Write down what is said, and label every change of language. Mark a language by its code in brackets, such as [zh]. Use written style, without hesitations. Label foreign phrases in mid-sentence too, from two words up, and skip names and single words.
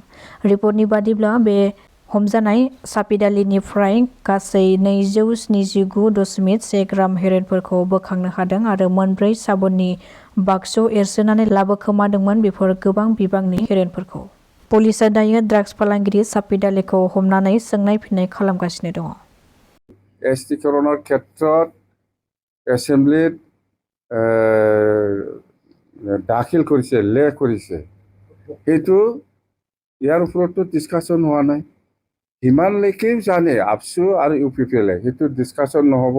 [brx] रिपर्टनि बादिब्ला बे हमजानाय सापिद आलीनिफ्राय गासै 279.1 ग्राम हेर'इनफोरखौ बोखांनो हादों आरो मोनब्रै साबुननि बाक्सु एरसोनानै लाबोखोमादोंमोन बेफोर गोबां बिबांनि हेर'इनफोरखौ। पुलिसआ दायो ड्राग्स फालांगिरि सापिद आलीखौ हमनानै सोंनाय फिननाय खालामगासिनो दङ। [as] ST कৰণৰ ক্ষেত্ৰত এছেম্বলিত দাখিল কৰিছে লেখ কৰিছে সেইটো ইয়াৰ ওপৰতো ডিছকাশ্যন হোৱা নাই। সিমানলৈকে জানে আপচু আৰু UPPL সেইটো ডিছকাশ্যন নহ'ব।